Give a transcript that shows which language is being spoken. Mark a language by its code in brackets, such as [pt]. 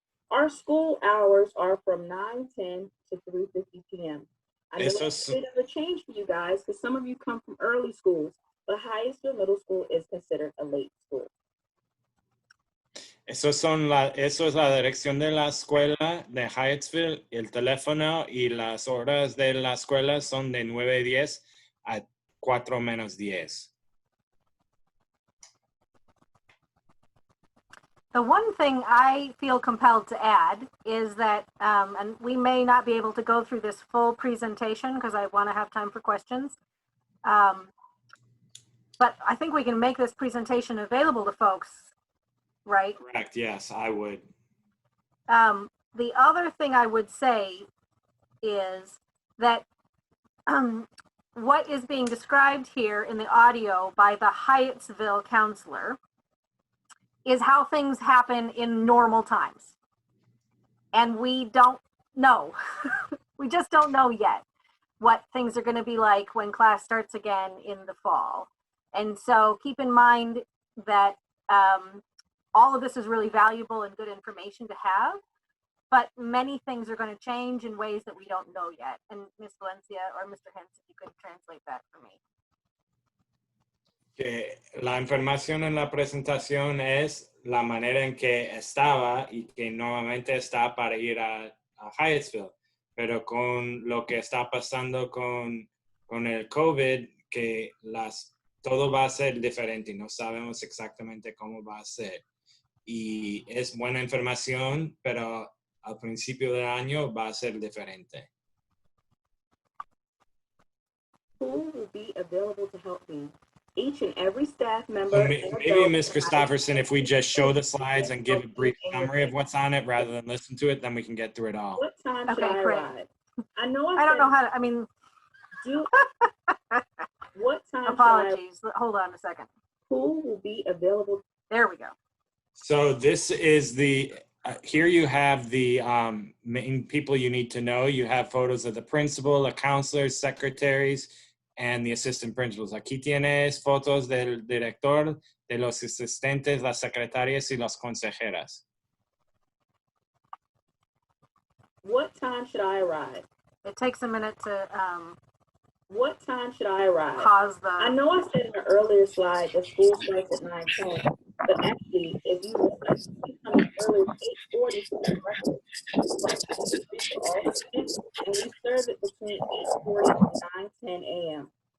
[en] Our school hours are from 9:10 to 3:50 p.m. I know it's a bit of a change for you guys because some of you come from early schools, but Hyattsville Middle School is considered a late school. [es] Eso es la dirección de la escuela de Hyattsville, el teléfono y las horas de la escuela son de 9:10 a 4:10. [en] The one thing I feel compelled to add is that, and we may not be able to go through this full presentation because I want to have time for questions, but I think we can make this presentation available to folks, right? Correct, yes, I would. The other thing I would say is that what is being described here in the audio by the Hyattsville counselor is how things happen in normal times. And we don't know. We just don't know yet what things are going to be like when class starts again in the fall. And so keep in mind that all of this is really valuable and good information to have, but many things are going to change in ways that we don't know yet. And Ms. Valencia or Mr. Hens, if you could translate that for me. [es] Que la información en la presentación es la manera en que estaba y que nuevamente está para ir a Hyattsville, pero con lo que está pasando con el COVID, que todo va a ser diferente, no sabemos exactamente cómo va a ser. Y es buena información, pero al principio del año va a ser diferente. [en] Who will be available to help me? Each and every staff member. So maybe Ms. Christopherson, if we just show the slides and give a brief summary of what's on it rather than listen to it, then we can get through it all. What time should Okay, I great. arrive? I know I don't know how to, I mean, what time apologies. Hold on a second. Who will be available? There we go. So this is here you have the main people you need to know. You have photos of the principal, the counselors, secretaries, and the assistant principals. [es] Aquí tienes fotos del director, de los asistentes, las secretarias y las consejeras. [en] What time should I arrive? It takes a minute to What time should I arrive? Pause I the, know I said in an earlier slide that school starts at 9:10, but actually, if you request to come as early as 8:40 for your breakfast, breakfast is free for all students, and we serve it between 8:40 and 9:10 a.m.